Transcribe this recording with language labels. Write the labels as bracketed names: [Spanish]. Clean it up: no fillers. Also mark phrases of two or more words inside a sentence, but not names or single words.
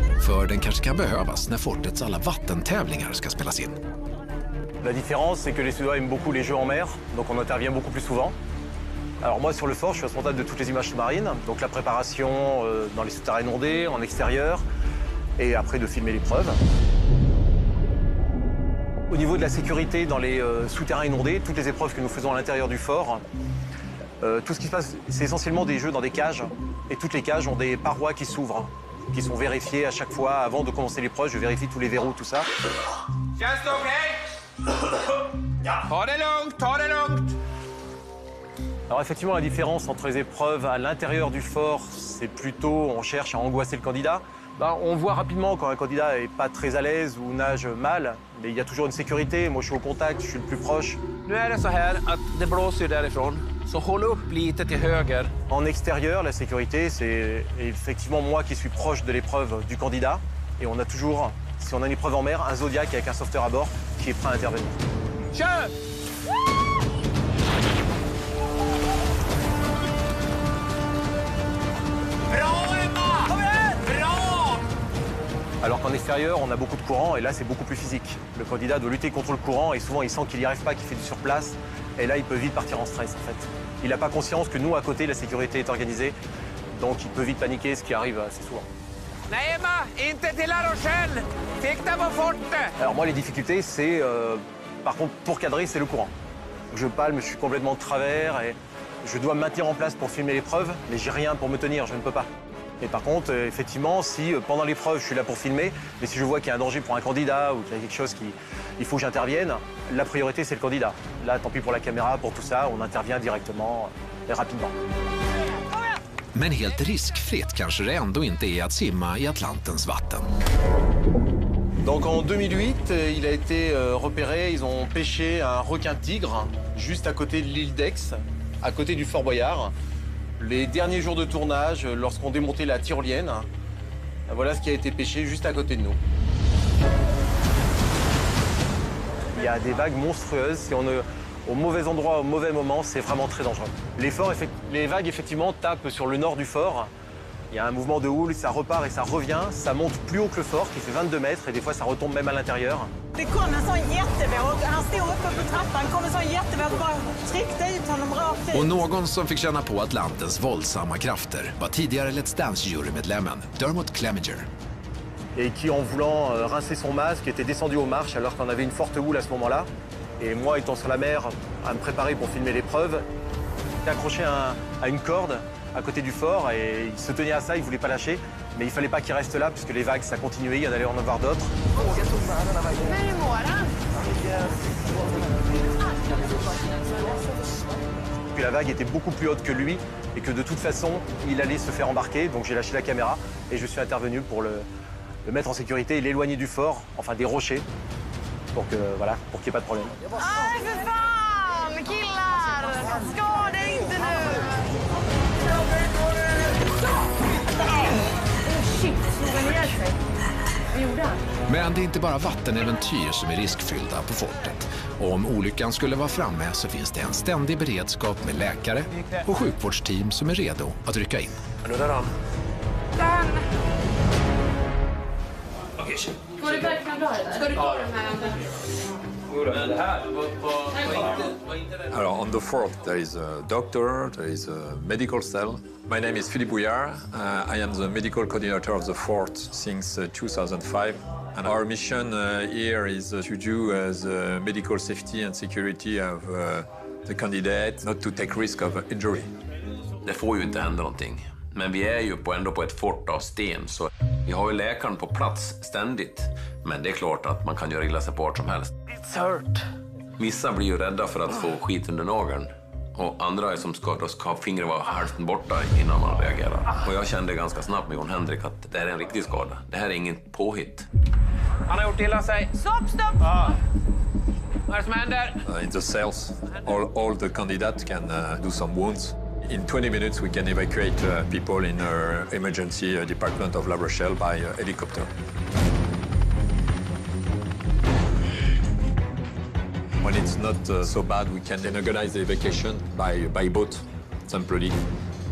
[Swedish] för den kanske kan behövas när fortets alla vattentävlingar ska spelas in. [French] La différence, c'est que les Suédois aiment beaucoup les jeux en mer, donc on intervient beaucoup plus souvent. Alors moi, sur le fort, je suis responsable de toutes les images sous-marines, donc la préparation dans les souterrains inondés, en extérieur, et après de filmer l'épreuve. Au niveau de la sécurité dans les souterrains inondés, toutes les épreuves que nous faisons à l'intérieur du fort, tout ce qui se passe, c'est essentiellement des jeux dans des cages, et toutes les cages ont des parois qui s'ouvrent, qui sont vérifiées à chaque fois. Avant de commencer l'épreuve, je vérifie tous les verrous, tout ça. [English] Just okay? [Swedish] Ta det lugnt, ta det lugnt! [French] Alors effectivement, la différence entre les épreuves à l'intérieur du fort, c'est plutôt on cherche à angoisser le candidat. On voit rapidement quand un candidat n'est pas très à l'aise ou nage mal, mais il y a toujours une sécurité. Moi, je suis au contact, je suis le plus proche. [Swedish] Nu är det så här att det blåser därifrån, så håll upp lite till höger. [French] En extérieur, la sécurité, c'est effectivement moi qui suis proche de l'épreuve du candidat. Et on a toujours, si on a une épreuve en mer, un Zodiac avec un sauveteur à bord qui est prêt à intervenir. [Swedish] Kör! [French] Alors qu'en extérieur, on a beaucoup de courant et là, c'est beaucoup plus physique. Le candidat doit lutter contre le courant et souvent, il sent qu'il n'y arrive pas, qu'il fait du surplace. Et là, il peut vite partir en stress, en fait. Il n'a pas conscience que nous, à côté, la sécurité est organisée. Donc, il peut vite paniquer, ce qui arrive assez souvent. [Swedish] Nej, Emma, inte till La Rochelle! Sikta på fortet! [French] Alors moi, les difficultés, c'est... par contre, pour cadrer, c'est le courant. Je palme, je suis complètement de travers et je dois me maintenir en place pour filmer l'épreuve, mais j'ai rien pour me tenir, je ne peux pas. Et par contre, effectivement, si pendant l'épreuve, je suis là pour filmer, mais si je vois qu'il y a un danger pour un candidat ou qu'il y a quelque chose il faut que j'intervienne, la priorité, c'est le candidat. Là, tant pis pour la caméra, pour tout ça, on intervient directement et rapidement. [Swedish] Men helt riskfritt kanske det ändå inte är att simma i Atlantens vatten. [French] Donc en 2008, il a été repéré, ils ont pêché un requin-tigre juste à côté de l'île d'Aix, à côté du Fort Boyard. Les derniers jours de tournage, lorsqu'on démontait la tyrolienne, voilà ce qui a été pêché juste à côté de nous. Il y a des vagues monstrueuses. Si on est au mauvais endroit, au mauvais moment, c'est vraiment très dangereux. Les vagues, effectivement, tapent sur le nord du fort. Il y a un mouvement de houle, ça repart et ça revient. Ça monte plus haut que le fort, qui fait 22 mètres, et des fois, ça retombe même à l'intérieur. [Swedish] Det kom en sån jättevåg. Han stod uppe på trappan, kom en sån jättevåg och bara tryckte ut honom rakt ut. Och någon som fick känna på Atlantens våldsamma krafter var tidigare Let's Dance-jurymedlemmen Dermot Clemenger. [French] Et qui, en voulant rincer son masque, était descendu aux marches alors qu'on avait une forte houle à ce moment-là. Et moi, étant sur la mer, à me préparer pour filmer l'épreuve, j'étais accroché à une corde à côté du fort et il se tenait à ça, il ne voulait pas lâcher. Mais il ne fallait pas qu'il reste là puisque les vagues, ça continuait, il y en allait en avoir d'autres. Puis la vague était beaucoup plus haute que lui et que de toute façon, il allait se faire embarquer. Donc j'ai lâché la caméra et je suis intervenu pour le mettre en sécurité et l'éloigner du fort, enfin des rochers, pour qu'il n'y ait pas de problème. [Swedish] Aj, för fan! Killar! Skada inte nu! Shit, slog han ihjäl sig? Vad gjorde han? Men det är inte bara vattenäventyr som är riskfyllda på fortet. Och om olyckan skulle vara framme så finns det en ständig beredskap med läkare och sjukvårdsteam som är redo att rycka in. Nu där han. Dan! Okej. Går det verkligen bra det där? Ska du klara de här? [English] On the fort, there is a doctor, there is a medical cell. My name is Philippe Bouillard. I am the medical coordinator of the fort since 2005. And our mission here is to do the medical safety and security of the candidate, not to take risk of injury. [Swedish] Det får ju inte hända någonting. Men vi är ju ändå på ett fort av sten, så vi har ju läkaren på plats ständigt. Men det är klart att man kan göra illa sig på vart som helst. [English] It's hurt. [Swedish] Vissa blir ju rädda för att få skit under nageln. Och andra är som ska ha fingret var hälften borta innan man reagerar. Och jag kände ganska snabbt med Jon Henrik att det här är en riktig skada. Det här är ingen påhitt. Han har gjort illa sig. Stopp! Vad är det som händer? [English] In the cells, all the candidates can do some wounds. In 20 minutes, we can evacuate people in our emergency department of La Rochelle by helicopter. When it's not so bad, we can then organize the evacuation by boat, temporarily.